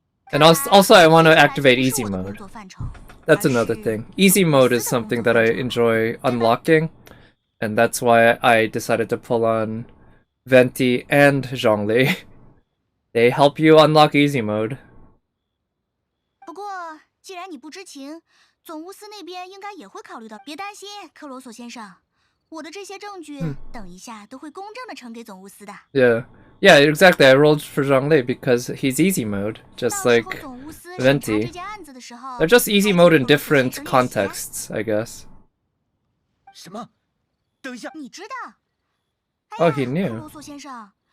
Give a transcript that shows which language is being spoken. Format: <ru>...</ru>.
<en>And also I want to activate easy mode. That's another thing. Easy mode is something that I enjoy unlocking, and that's why I decided to pull on Venti and Zhongli. They help you unlock easy mode.</en> <zh>不过，既然你不知情，总务司那边应该也会考虑到。别担心，克罗索先生，我的这些证据，等一下都会公正的呈给总务司的。</zh> <en>Yeah, exactly. I rolled for Zhongli because he's easy mode, just like Venti. They're just easy mode in different contexts, I guess.</en> <zh>什么？等一下，你知道？</zh> <en>Oh, he knew.</en> <zh>克罗索先生，</zh>